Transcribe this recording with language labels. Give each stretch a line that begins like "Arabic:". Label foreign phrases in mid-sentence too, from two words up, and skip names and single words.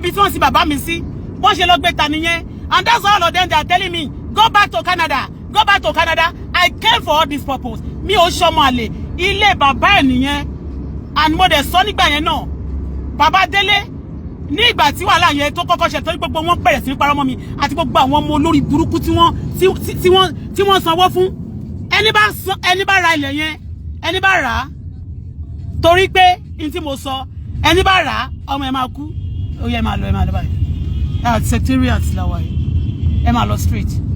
Yoruba: tí wọ́n sì bàbá mi sí wọ́n ṣe lọ gbé ta nìyẹn,
English: and that's all of them they are telling me go back to Canada, go back to Canada. I came for all this purpose.
Yoruba: Mi ò ṣọmọ àlè ilé bàbá ẹ̀ nìyẹn, and mo dẹ̀ sọ nígbà yẹn náà bàbá Délé ní ìgbà tí wàhálà yẹn tó kọ́kọ́ ṣe torí gbogbo wọn bẹ̀rẹ̀ sí parọ́ mọ́ mi àti gbogbo àwọn ọmọ olórí burúkú tí wọ́n sanwó fún ẹni bá ra ilẹ̀ yẹn ẹni bá rà á torí pé n tí mo sọ ẹni bá rà á ọmọ ẹ máa kú ó yẹ máa lọ báyìí secretariat làwà yìí ẹ máa lọ straight